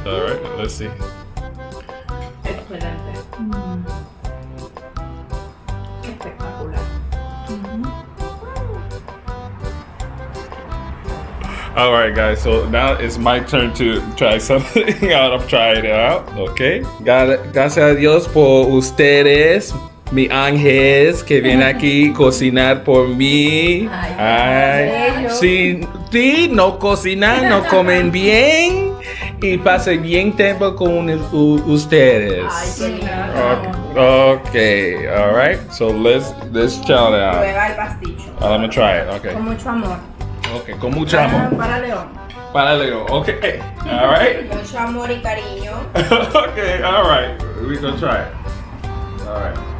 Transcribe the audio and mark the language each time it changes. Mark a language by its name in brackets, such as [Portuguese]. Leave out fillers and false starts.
[English] All right, let's see. [Spanish] Excelente. Espectacular. [English] All right, guys. So now it's my turn to try something out. I'm trying it out. Okay. [Spanish] Gracias a Dios por ustedes, mi ángeles que vienen aquí a cocinar por mí. Ay, si no cocinan, no comen bien y pasen bien tiempo con ustedes. Ay, qué lindo. [English] Okay. All right. So let's chow down. [Spanish] Prueba el pasticho. [English] I'm gonna try it. Okay. [Spanish] Con mucho amor. Okay, con mucho amor. Para León. Para Leo. [English] Okay. All right. [Spanish] Mucho amor y cariño. [English] Okay. All right. We gonna try it. All right.